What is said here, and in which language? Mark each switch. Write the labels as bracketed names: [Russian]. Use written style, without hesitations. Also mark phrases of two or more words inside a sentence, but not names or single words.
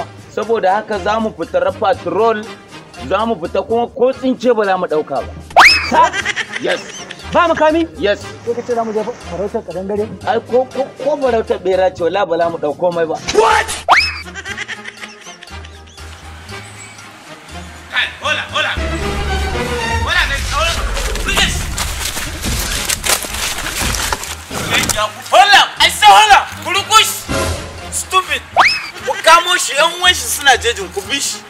[Hausa] Saboda haka za mu fita patrol, za mu fita kuma ko tsince ba za mu ɗauka ba. [English] Yes. [Hausa] Ba makami? [English] Yes. [Hausa] Sai ka ce za mu je farautar kadangare? Ai ko farautar bera ce wala ba za mu ɗauko mai ba. [English] What? Kai, hola. Hola, please. Hola, I say hola. Kurukush. Stupid. [Hausa] Ku kamo shi yan uwan shi suna jejin ku bi shi.